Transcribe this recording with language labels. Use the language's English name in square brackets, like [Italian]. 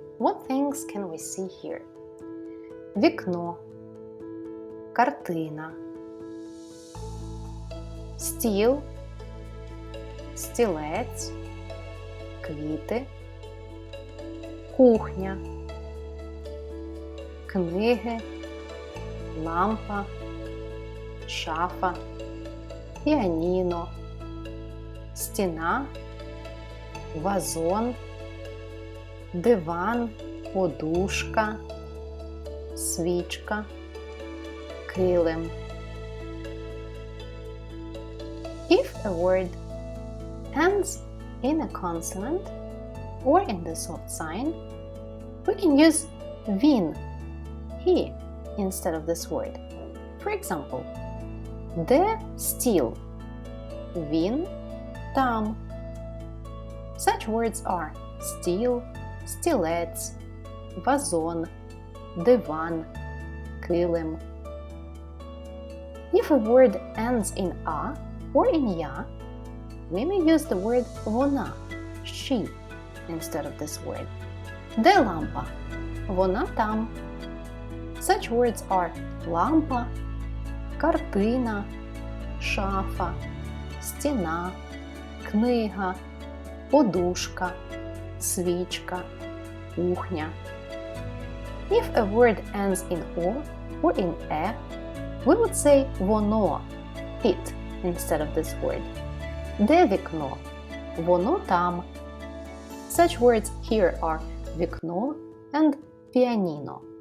[English] What things can we see here? [Ukrainian] Вікно, картина, стіл, стілець, квіти, кухня, книги, лампа, шафа, піаніно, стіна, вазон, диван, подушка, свічка, килим. [English] If a word ends in a consonant or in the soft sign, we can use він, he instead of this word. For example, [Ukrainian] де стіл? Він там. [English] Such words are [Ukrainian] стіл, стілець, вазон, диван, килим. [English] If a word ends in a or in ya, we may use the word вона, she, instead of this word. [Ukrainian] Де лампа? Вона там. [English] Such words are [Ukrainian] лампа, картина, шафа, стіна, книга, подушка, свічка, кухня. [English] If a word ends in o or in e, we would say воно, it, instead of this word. [Ukrainian] Де вікно? Воно там. [English] Such words here are вікно and pianino.